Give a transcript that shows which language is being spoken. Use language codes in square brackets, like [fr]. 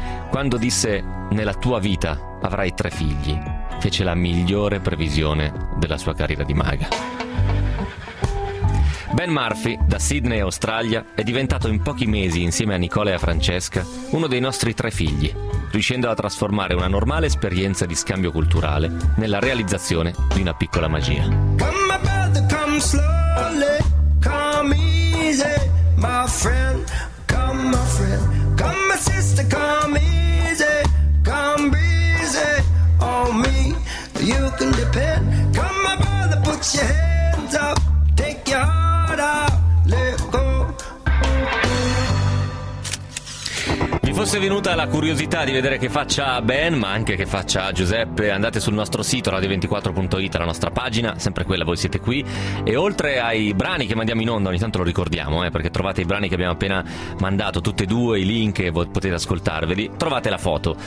[it] Quando disse "nella tua vita avrai tre figli", fece la migliore previsione della sua carriera di maga. Ben Murphy, da Sydney, Australia, è diventato in pochi mesi, insieme a Nicola e a Francesca, uno dei nostri tre figli, riuscendo a trasformare una normale esperienza di scambio culturale nella realizzazione di una piccola magia. [en] Come brother, come slowly, come easy, my friend, come my friend, come my sister, come easy, come breezy on me, you can depend. Come my brother, put your hands up, take your heart out, let go. [it] Fosse venuta la curiosità di vedere che faccia Ben, ma anche che faccia Giuseppe, andate sul nostro sito radio24.it, la nostra pagina, sempre quella Voi siete qui, e oltre ai brani che mandiamo in onda, ogni tanto lo ricordiamo, perché trovate i brani che abbiamo appena mandato, tutti e due i link, potete ascoltarveli, trovate la foto.